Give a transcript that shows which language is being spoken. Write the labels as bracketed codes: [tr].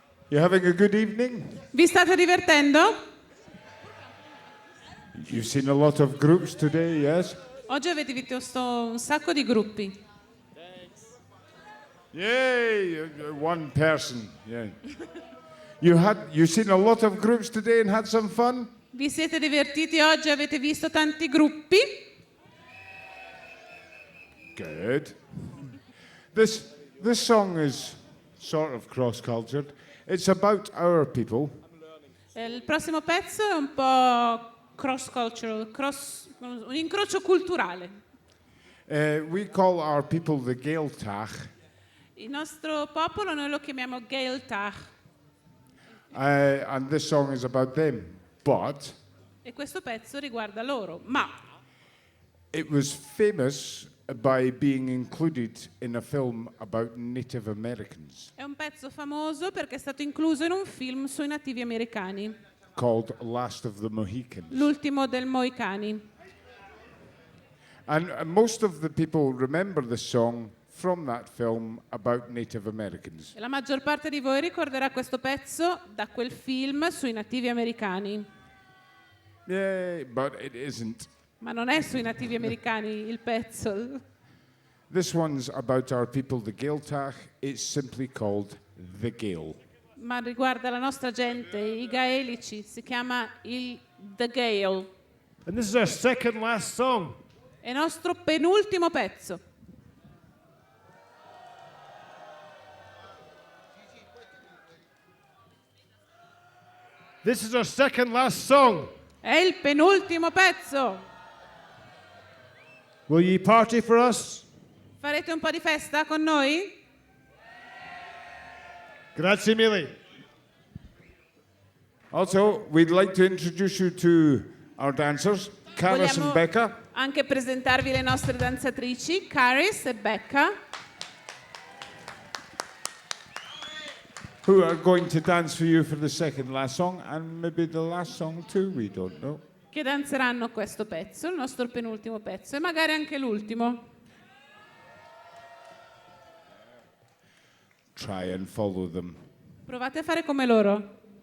[en] You having a good evening? [it] Vi state divertendo? [en] You've seen a lot of groups today, yes? [it] Oggi avete visto un sacco di gruppi. [en] Yay, one person. Yeah. You seen a lot of groups today and had some fun? [it] Vi siete divertiti oggi? Avete visto tanti gruppi? [en] Good. This song is sort of cross-cultured. It's about our people. [it] Il prossimo pezzo è un po' cross-cultural, un incrocio culturale. [en] We call our people the Gaeltacht. [it] Il nostro popolo noi lo chiamiamo Gaeltacht [en] And this song is about them. But [it] e questo pezzo riguarda loro, ma [en] it was famous by being included in a film about Native Americans [it] è un pezzo famoso perché è stato incluso in un film sui nativi americani, [en] called Last of the Mohicans. [it] l'ultimo del Mohicani. [en] And most of the people remember the song from that film about Native Americans. [it] E la maggior parte di voi ricorderà questo pezzo da quel film sui nativi americani. [en] Yeah, but it isn't. [it] Ma non è sui nativi americani il pezzo. [en] This one's about our people, the Gaeltacht. It's simply called The Gael. [it] Ma riguarda la nostra gente, i gaelici, si chiama The Gael. [en] And this is our second last song. [it] È il nostro penultimo pezzo. [en] This is our second last song. [it] È il penultimo pezzo. [en] Will ye party for us? [it] Farete un po' di festa con noi? Grazie mille. [en] Also, we'd like to introduce you to our dancers, Caris and [it] Vogliamo [en] Becca. [it] anche presentarvi le nostre danzatrici, Caris e Becca, [en] who are going to dance for you for the second last song and maybe the last song too, we don't know. [it] che danzeranno questo pezzo, il nostro penultimo pezzo e magari anche l'ultimo. [en] Try and follow them. [it] Provate a fare come loro.